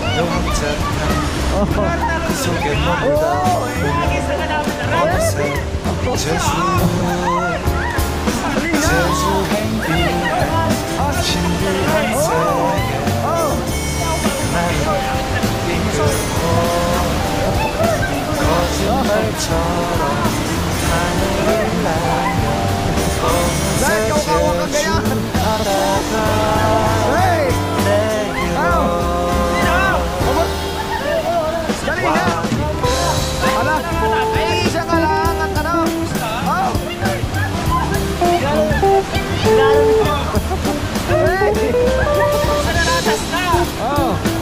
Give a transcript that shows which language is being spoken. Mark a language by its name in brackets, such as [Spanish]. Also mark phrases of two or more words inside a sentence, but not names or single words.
[Korean] 그 속에 머물다 어느새 제주 행비해 신비한 세계 나를 이끌고 거짓말처럼 하늘을 날며 어느새 제주 바다가 내게로 [Filipino] Dali na! Ala! Isa ka lang at ano? Oh! Oh!